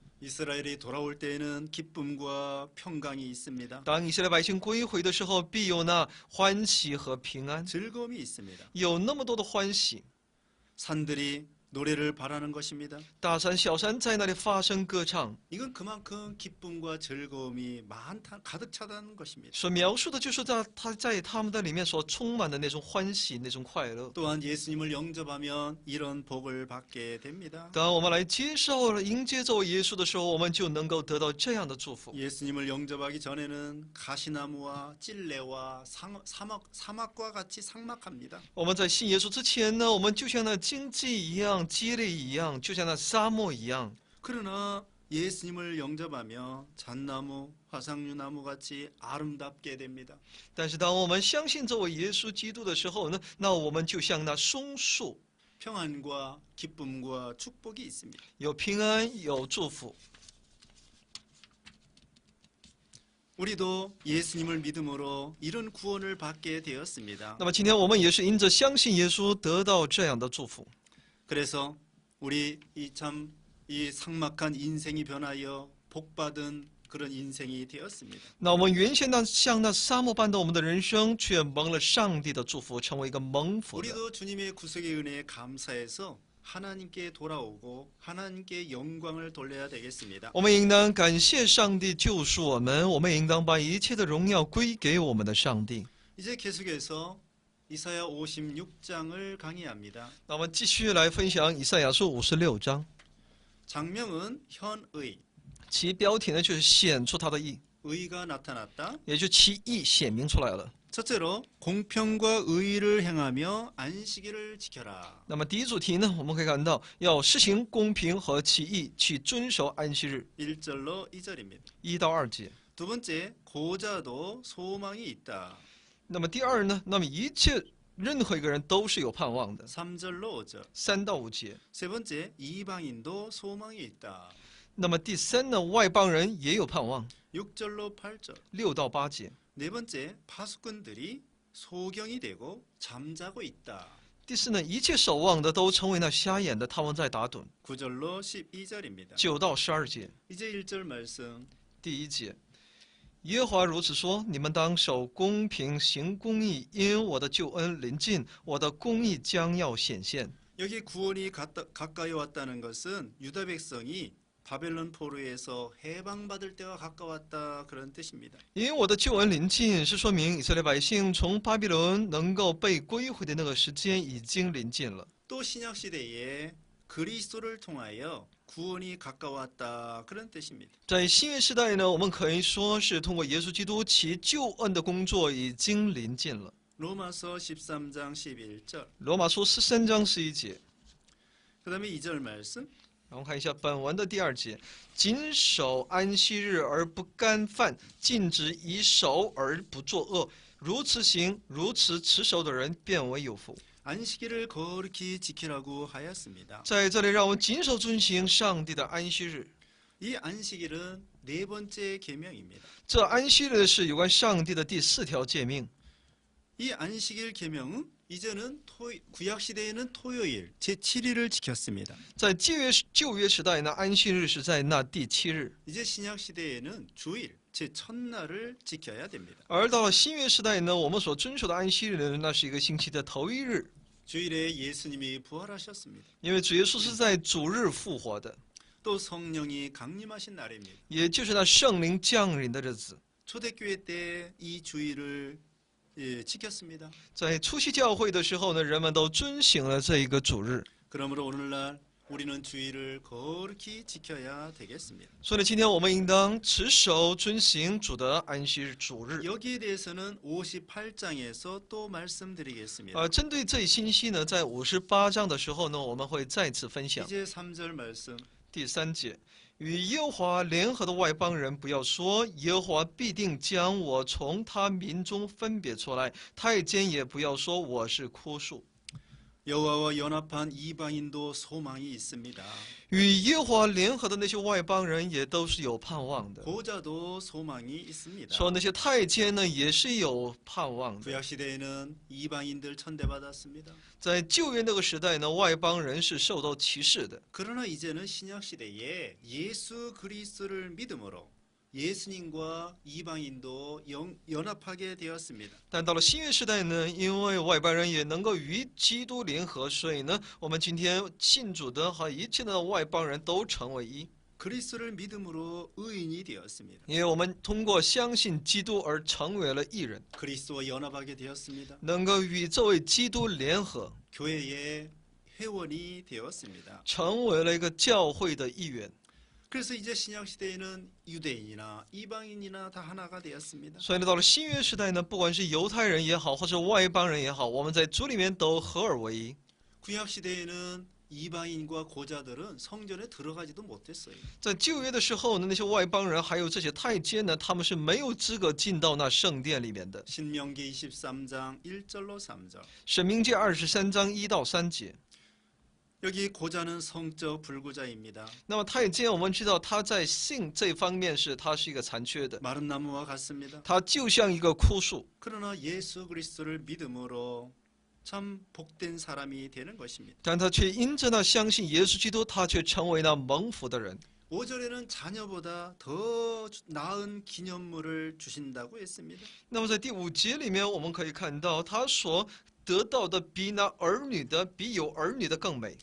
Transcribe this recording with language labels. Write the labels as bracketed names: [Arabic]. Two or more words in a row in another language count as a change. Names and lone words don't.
[Korean] 이스라엘이 돌아올 때에는 기쁨과 평강이 있습니다. [Chinese] 当以色列百姓归回的时候，必有那欢喜和平安， [Korean] 즐거움이 있습니다. [Chinese] 有那么多的欢喜。 [Korean] 산들이 노래를 바라는 것입니다. [Chinese] 大山小山在那里发声歌唱， [Korean] 이건 그만큼 기쁨과 즐거움이 가득 차다는 것입니다. [Chinese] 所描述的就是在他们的里面所充满的那种欢喜、那种快乐。 [Korean] 또한 예수님을 영접하면 이런 복을 받게 됩니다. [Chinese] 当我们来接受、迎接这位耶稣的时候，我们就能够得到这样的祝福。 [Korean] 예수님을 영접하기 전에는 가시나무와 찔레와 사막과 같이 삭막합니다. [Chinese] 我们在信耶稣之前呢，我们就像那荆棘一样、激励一样，就像那沙漠一样。 [Korean] 그러나 예수님을 영접하며 잣나무, 화상류나무 같이 아름답게 됩니다. [Chinese] 但是当我们相信这位耶稣基督的时候呢，那我们就像那松树， [Korean] 평안과 기쁨과 축복이 있습니다. [Chinese] 有平安，有祝福。 [Korean] 우리도 예수님을 믿음으로 이런 구원을 받게 되었습니다. [Chinese] 那么今天我们也是因着相信耶稣得到这样的祝福。 [Korean] 그래서 우리 이 삭막한 인생이 변하여 복받은 그런 인생이 되었습니다. [Chinese] 那我们原先像那沙漠般的我们的人生，却蒙了上帝的祝福，成为一个蒙福的。 [Korean] 우리도 주님의 구속의 은혜에 감사해서 하나님께 돌아오고 하나님께 영광을 돌려야 되겠습니다. [Chinese] 我们应当感谢上帝救赎我们，我们应当把一切的荣耀归给我们的上帝。 [Korean] 이제 계속해서 이사야 56장을 강의합니다. [Chinese] 那我们继续来分享以赛亚书56章， [Korean] 장명은 현의, [Chinese] 其标题呢就是显出他的义， [Korean] 의가 나타났다. [Chinese] 也就其义显明出来了。 [Korean] 첫째로 공평과 의를 행하며 안식일을 지켜라. [Chinese] 那么第一主题呢，我们可以看到要施行公平和其义，去遵守安息日。 [Korean] 1절로 2절입니다. [Chinese] 1 到2节。 [Korean] 두 번째, 고자도 소망이 있다. [Chinese] 那么第二呢，那么一切任何一个人都是有盼望的。 [Korean] 3절로 5절. [Chinese] 3 到5节。 [Korean] 세 번째, 이방인도 소망이 있다. [Chinese] 那么第三呢，外邦人也有盼望。 [Korean] 6절로 8절. [Chinese] 6 到8节。 [Korean] 네 번째, 파수꾼들이 소경이 되고 잠자고 있다. [Chinese] 第四呢，一切守望的都成为那瞎眼的，他们在打盹。 [Korean] 9절로 12절입니다. [Chinese] 9 到12节。 [Korean] 이제 1절 말씀. [Chinese] 第1节，耶和华如此说：你们当守公平，行公义，因我的救恩临近，我的公义将要显现。 [Korean] 여기 구원이 가까이 왔다는 것은 유다 백성이 바벨론 포로에서 해방받을 때가 가까웠다 그런 뜻입니다. [Chinese] 因我的救恩临近，是说明以色列百姓从巴比伦能够被归回的那个时间已经临近了。 [Korean] 또 신약 시대에 그리스도를 통하여 구원이 가까웠다 그런 뜻입니다. [Chinese] 在新约时代呢，我们可以说是通过耶稣基督，其救恩的工作已经临近了。 [Korean] 로마서 13장 11절. [Chinese] 罗马书13章11节。 [Korean] 그다음에 2절 말씀. [Chinese] 然后看一下本文的第2节，谨守安息日而不干犯，禁止以守而不作恶，如此行，如此持守的人，变为有福。 [Korean] 안식일을 거룩히 지키라고 하였습니다. [Chinese] 在这里，让我们谨守遵行上帝的安息日。 [Korean] 이 안식일은 네 번째 계명입니다. [Chinese] 这安息日是有关上帝的第4条诫命。 [Korean] 이 안식일 계명은 이제는 구약 시대에는 토요일 제7일을 지켰습니다. [Chinese] 在旧约时代呢，安息日是在那第7日； [Korean] 이제 신약 시대에는 주일 제 첫날을 지켜야 됩니다. [Chinese] 而到了新约时代呢，我们所遵守的安息日呢，那是一个星期的头1日， [Korean] 주일에 예수님이 부활하셨습니다. [Chinese] 因为主耶稣是在主日复活的， [Korean] 또 성령이 강림하신 날입니다. [Chinese] 也就是那圣灵降临的日子。 [Korean] 초대교회 때 이 주일을 지켰습니다. [Chinese] 在初期教会的时候呢，人们都遵行了这一个主日。 [Korean] 그러므로 오늘날 우리는 주일을 거룩히 지켜야 되겠습니다. [Chinese] 所以呢，今天我们应当持守遵行主的安息日主日。 [Korean] 여기에 대해서는 58장에서 또 말씀드리겠습니다. [Chinese] 针对这一信息呢，在58章的时候呢，我们会再次分享。 [Korean] 이제 3절 말씀. [Chinese] 第3节，与耶和华联合的外邦人，不要说耶和华必定将我从他民中分别出来；太监也不要说我是枯树。 [Korean] 여호와와 연합한 이방인도 소망이 있습니다. [Chinese] 与耶和华联合的那些外邦人也都是有盼望的。 [Korean] 고자도 소망이 있습니다. [Chinese] 说那些太监呢，也是有盼望的。 [Korean] 구약 시대에는 이방인들 천대받았습니다. [Chinese] 在旧约那个时代呢，外邦人是受到歧视的。 [Korean] 그러나 이제는 신약 시대에 예수 그리스도를 믿음으로 예수님과 이방인도 연합하게 되었습니다. [Chinese] 但到了新约时代呢，因为外邦人也能够与基督联合，所以呢，我们今天信主的和一切的外邦人都成为一。 [Korean] 그리스도를 믿음으로 의인이 되었습니다. [Chinese] 因为我们通过相信基督而成为了义人， [Korean] 그리스도와 연합하게 되었습니다. [Chinese] 能够与这位基督联合， [Korean] 교회의 회원이 되었습니다. [Chinese] 成为了一个教会的一员。 [Korean] 그래서 이제 신약 시대에는 유대인이나 이방인이나 다 하나가 되었습니다. [Chinese] 所以呢，到了新约时代呢，不管是犹太人也好，或者外邦人也好，我们在主里面都合而为一。 [Korean] 구약 시대에는 이방인과 고자들은 성전에 들어가지도 못했어요. [Chinese] 在旧约的时候呢，那些外邦人还有这些太监呢，他们是没有资格进到那圣殿里面的。 [Korean] 신명기 23장 1절로 3절. [Chinese] 申命记23章1到3节。 [Korean] 여기 고자는 성적 불구자입니다. [Chinese] 那么太监，我们知道他在性这方面他是一个残缺的， [Korean] 마른 나무와 같습니다. [Chinese] 他就像一个枯树。 [Korean] 그러나 예수 그리스도를 믿음으로 참 복된 사람이 되는 것입니다. [Chinese] 但他却因着那相信耶稣基督，他却成为那蒙福的人。 [Korean] 5절에는 자녀보다 더 나은 기념물을 주신다고 했습니다. [Chinese] 那么在第5节里面，我们可以看到他所得到的比那儿女的，比有儿女的更美。